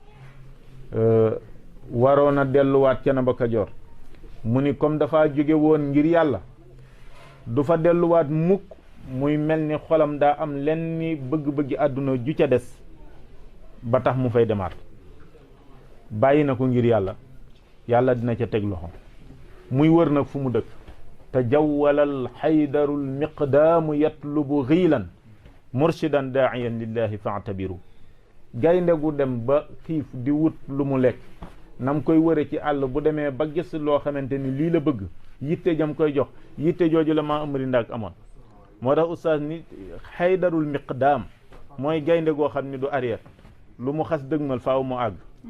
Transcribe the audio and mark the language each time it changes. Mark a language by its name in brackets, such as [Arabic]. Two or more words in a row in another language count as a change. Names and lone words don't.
[Wolof] waroon a delluwaat Thiénaba Kajoor mu ni comme dafa jóge woon ngir yàlla du fa delluwaat mukk muy mel ni xolam daa am lenn ni bëgg-bëggi àdduna ju ca des ba tax mu fay demaat bàyyi na ko ngir yàlla yàlla dina ca teg loxo muy wër nag fu mu dëkk te [Arabic] جوّل الحيدر المقدام يطلب خلا مرشدا داعيا لله فاعتبروا [Wolof] gaynde gu dem ba xiif di wut lu mu lekk nam koy wëre ci àll bu demee ba gis loo xamante ni lii la bëgg yitte jam koy jox yitte jooju la maa Amari Ndaak amoon moo tax oustaz ni [Arabic] الحيدر المقدام [Wolof] mooy gaynde goo xam ni du arrière lu mu xas dëgmal faaw mu àgg